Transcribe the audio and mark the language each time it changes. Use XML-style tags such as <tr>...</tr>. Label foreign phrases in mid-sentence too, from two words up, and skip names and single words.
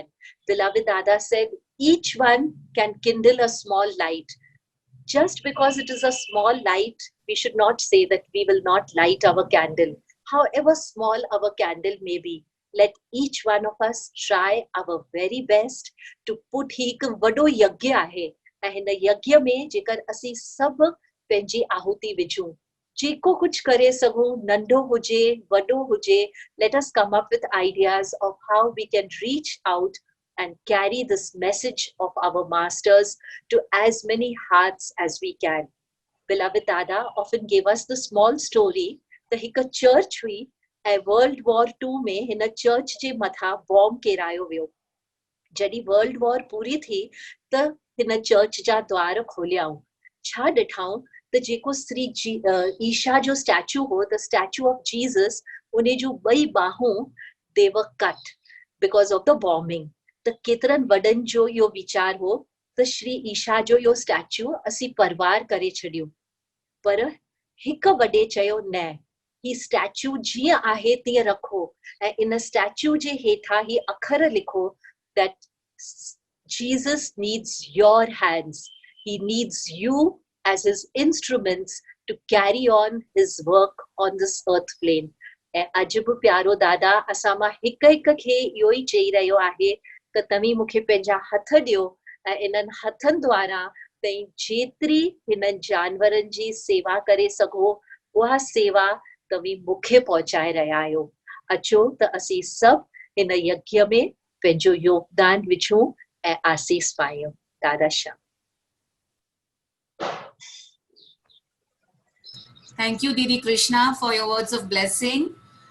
<en>Beloved Dada said, each one can kindle a small light. Just because it is a small light, we should not say that we will not light our candle. However small our candle may be, let each one of us try our very best to put</en> <sd>हिक वॾो यज्ञ आहे ऐं हिन यज्ञ में जेकर असीं सभु पंहिंजी आहुति विझूं, जेको कुछ करे सघूं, नंढो हुजे वॾो हुजे,</sd> <en>let us come up with ideas of how we can reach out and carry this message of our masters to as many hearts as we can. Beloved Dada often gave us the small story that</en> <sd>हिक church हुई ऐं World War II में हिन church जे मथां बॉम्ब केरायो वियो. जॾहिं World War पूरी थी त हिन church जा द्वार खोलियाऊं. छा ॾिठाऊं त जेको श्री ईशा जो स्टैचू हो,</sd> <en>the statue of Jesus,</en> <sd>उन जूं ॿई बाहूं,</sd> <en>they were cut because of the bombing.</en> <sd>त केतिरनि वॾनि जो इहो वीचार हो त श्री ईशा जो इहो स्टैचू असीं परवार करे छॾियूं. पर हिक वॾे चयो न, ही स्टैचू जीअं आहे तीअं रखो ऐं इन स्टैचू जे हेठां ही अखर लिखो</sd> <en>that Jesus needs your hands. He needs you as his instruments to carry on his work on this earth plane.</en> <sd>ऐं अॼु बि प्यारो दादा असां मां हिक हिक खे इहो ई चई रहियो आहे त तव्हीं मूंखे पंहिंजा हथ ॾियो ऐं इन्हनि हथनि द्वारा तव्हीं जेतिरी हिननि जानवरनि जी सेवा करे सघो, उहा सेवा तव्हीं मूंखे पहुचाए रहिया आहियो. अचो त असीं सभु हिन यज्ञ में पंहिंजो योगदान विझूं ऐं आसीस पायूं. दादा शाह.</sd> <en>Thank you, Didi Krishna, for your words of blessing.</en>